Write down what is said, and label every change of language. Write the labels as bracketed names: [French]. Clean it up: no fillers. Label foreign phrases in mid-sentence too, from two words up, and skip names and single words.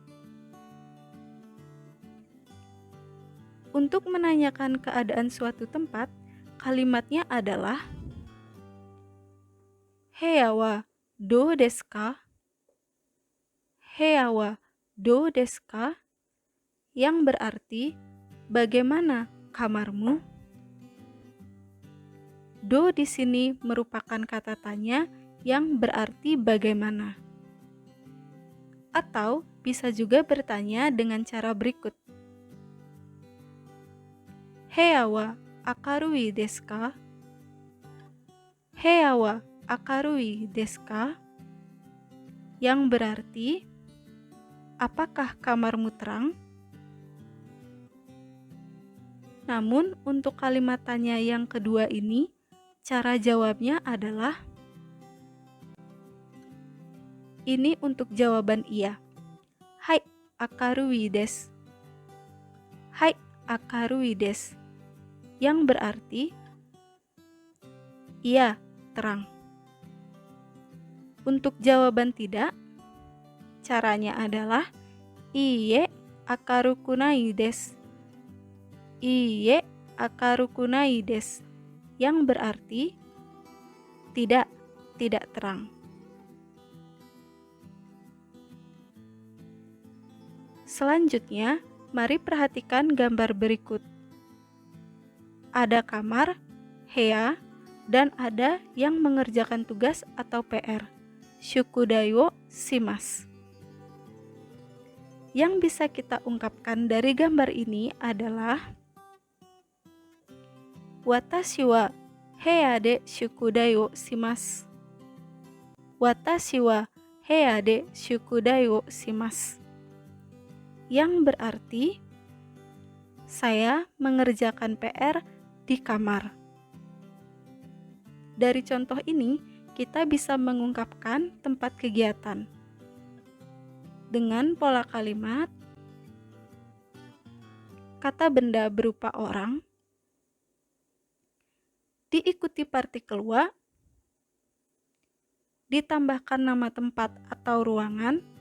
[Indonesian] Untuk menanyakan keadaan suatu tempat, kalimatnya adalah [Japanese] 部屋はどうですか? 部屋はどうですか? [Indonesian] Yang berarti bagaimana kamarmu? Do di sini merupakan kata tanya yang berarti bagaimana. Atau bisa juga bertanya dengan cara berikut. [Japanese] 部屋は明るいですか? 部屋は明るいですか? [Indonesian] Yang berarti apakah kamarmu terang? Namun untuk kalimat tanya yang kedua ini, cara jawabnya adalah ini untuk jawaban iya. [Japanese] Hai, 明るいです. はい、明るいです. [Indonesian] Yang berarti iya, terang. Untuk jawaban tidak, caranya adalah [Japanese] いいえ明るくないです. いいえ明るくないです. [Indonesian] Yang berarti tidak terang. Selanjutnya, mari perhatikan gambar berikut. Ada kamar, heya, dan ada yang mengerjakan tugas atau PR. [Japanese] 宿題をします. [Indonesian] Yang bisa kita ungkapkan dari gambar ini adalah [Japanese] 私は部屋で宿題をします. 私は部屋で宿題をします. [Indonesian] Yang berarti saya mengerjakan PR di kamar. Dari contoh ini, kita bisa mengungkapkan tempat kegiatan dengan pola kalimat kata benda berupa orang diikuti partikel wa, ditambahkan nama tempat atau ruangan,